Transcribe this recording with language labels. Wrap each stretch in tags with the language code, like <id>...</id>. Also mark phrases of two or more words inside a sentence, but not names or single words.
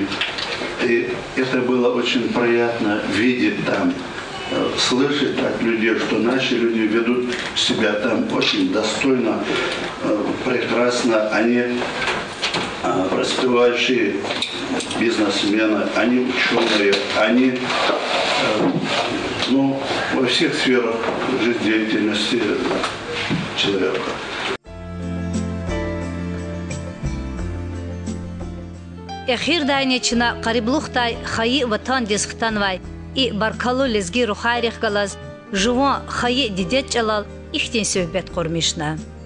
<ru>И это было очень приятно видеть там, слышать от людей, что наши люди ведут себя там очень достойно, прекрасно. Они преуспевающие бизнесмены, они ученые, они во всех сферах жизнедеятельности человека.</ru> <lez>Эхир дайнечина қариблухтай хайи ватан десхтанвай и баркалу лезги рухайрих галаз жуан хайи дидет чалал ихтин сөйбет кормишна.</lez>